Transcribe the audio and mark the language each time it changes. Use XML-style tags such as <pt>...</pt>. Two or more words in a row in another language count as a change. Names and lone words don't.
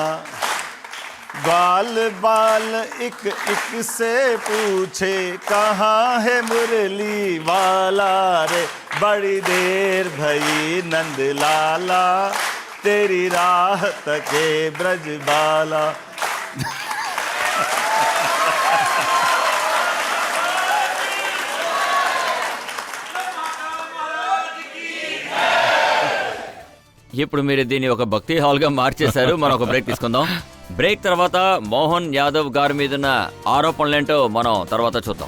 <hi>बाल बाल एक एक से पूछे कहाँ है मुरली वाला रे। बड़ी देर भई नंद लाला तेरी राह तके ब्रज बाला।</hi> <te>ఇప్పుడు మీరు దీన్ని ఒక భక్తి హాల్గా మార్చేశారు. మనం ఒక బ్రేక్ తీసుకుందాం. బ్రేక్ తర్వాత మోహన్ యాదవ్ గారి మీదున్న ఆరోపణలేంటో మనం తర్వాత చూద్దాం.</te>